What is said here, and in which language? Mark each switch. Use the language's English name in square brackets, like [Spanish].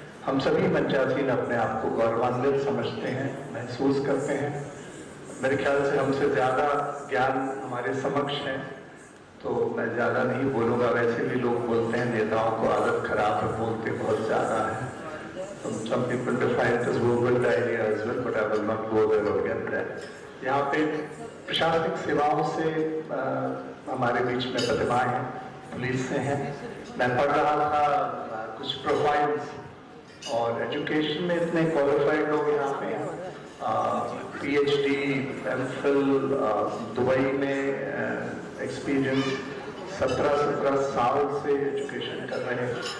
[Hindi] हम सभी मंचासीन अपने आप को गौरवान्वित समझते हैं, महसूस करते हैं। मेरे ख्याल से हमसे ज्यादा ज्ञान हमारे समक्ष है, तो मैं ज्यादा नहीं बोलूंगा। वैसे भी लोग बोलते हैं नेताओं को आदत खराब है, बोलते बहुत ज्यादा है। [English] Some people define it as verbal diarrhea as well, but I will not go there or get there. [Hindi] यहाँ पे प्रशासनिक सेवाओं से हमारे बीच में प्रतिभाएं हैं, पुलिस से हैं। मैं पढ़ रहा था कुछ प्रोफाइल्स, और एजुकेशन में इतने क्वालिफाइड लोग यहाँ पे हैं। PhD, MPhil, दुबई में एक्सपीरियंस, 17 साल से एजुकेशन कर रहे हैं।